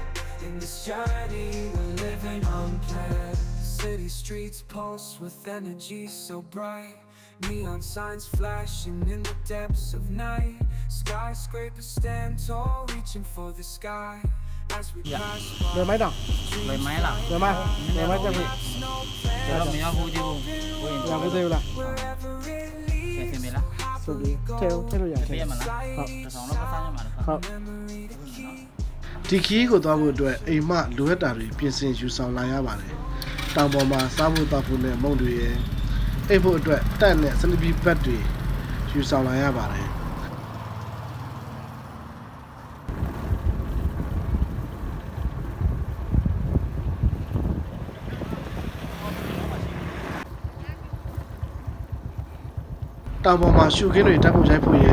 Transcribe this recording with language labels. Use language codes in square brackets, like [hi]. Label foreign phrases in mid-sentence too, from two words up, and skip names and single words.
[en] In this journey, we're living unplanned. City streets pulse with energy so bright. Neon signs flashing in the depths of night. Skyscrapers stand tall, reaching for the sky. As we pass [my] လွယ်မိုင်းတောင် လွယ်မိုင်းလား လွယ်မိုင်းတက်ပြီ ကျွန်တော်မရောက်ဘူးဒီဘူးဝင် ရပါသေးဘူးလား [en] wherever it [my] ကဲ [en] leads. [my] စင်ပြီလား ဆိုပြီးထဲလို့ရတယ် ပြရမလားဟုတ်တစ်ဆောင်တော့ပတ်စားရမှာလား ဟုတ် [en] Memory to keep. [my] ဒီခီးကိုသွားဖို့အတွက်အိမ်မလိုအပ်တာတွေပြင်ဆင်ယူဆောင်လာရပါတယ်တောင်ပေါ်မှာစားဖို့တောက်ဖို့နဲ့မုန့်တွေရယ်အိပ်ဖို့အတွက်တက်နဲ့စလပီဘတ်တွေယူဆောင်လာရပါတယ်တောင်ပေါ်မှာရှုခင်းတွေတက်ဖို့ရိုက်ဖို့ရ